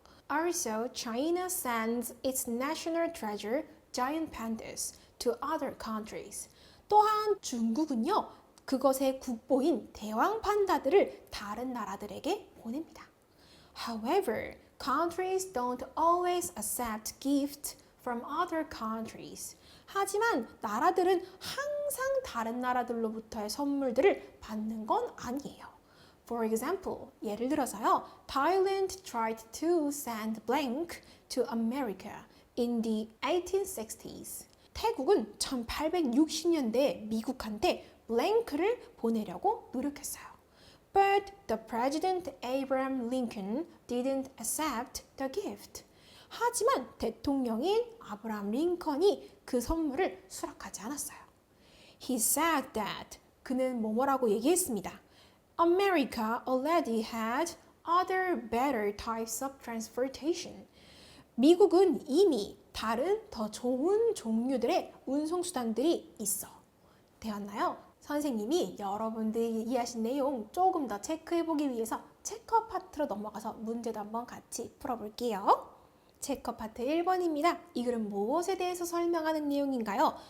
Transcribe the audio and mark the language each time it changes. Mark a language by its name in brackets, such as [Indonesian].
[English] Also, China sends its national treasure, giant pandas, to other countries. [Korean] 또한 중국은요, 그것의 국보인 대왕 판다들을 다른 나라들에게 보냅니다. [English] However, countries don't always accept gifts from other countries. [Korean] 하지만 나라들은 항상 다른 나라들로부터의 선물들을 받는 건 아니에요. [English] For example, [Korean] 예를 들어서요, [English] Thailand tried to send blank to America in the 1860s. [Korean] 태국은 1860년대에 미국한테 blank를 보내려고 노력했어요. [English] But the President Abraham Lincoln didn't accept the gift. [Korean] 하지만 대통령인 아브라함 링컨이 그 선물을 수락하지 않았어요. [English] He said that [Korean] 그는 뭐뭐라고 얘기했습니다. [English] America already had other better types of transportation. [Korean] 미국은 이미 다른 더 좋은 종류들의 운송수단들이 있어. 되었나요? 선생님이 여러분들이 이해하신 내용 조금 더 체크해보기 위해서 체크 파트로 넘어가서 문제도 한번 같이 풀어볼게요. 체크 파트 1번입니다. 이 글은 무엇에 대해서 설명하는 내용인가요?